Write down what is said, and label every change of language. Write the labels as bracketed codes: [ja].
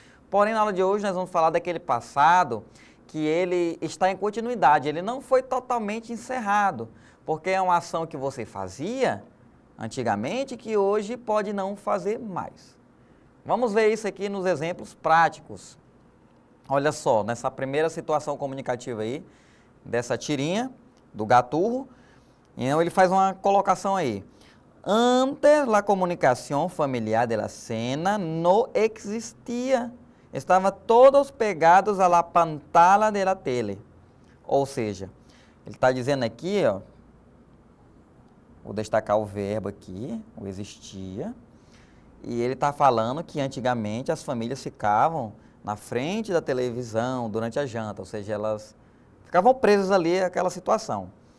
[pt] Porém, na aula de hoje, nós vamos falar daquele passado que ele está em continuidade, ele não foi totalmente encerrado, porque é uma ação que você fazia antigamente, que hoje pode não fazer mais. Vamos ver isso aqui nos exemplos práticos. Olha só, nessa primeira situação comunicativa aí, dessa tirinha, do gaturro, então ele faz uma colocação aí. [es] Antes, la comunicación familiar de la cena no existia. [pt] Estavam [es] todos pegados a la pantalla de la tele. [pt] Ou seja, ele está dizendo aqui, ó, vou destacar o verbo aqui, o existia, e ele está falando que antigamente as famílias ficavam na frente da televisão durante a janta, ou seja, elas ficavam presas ali àquela situação.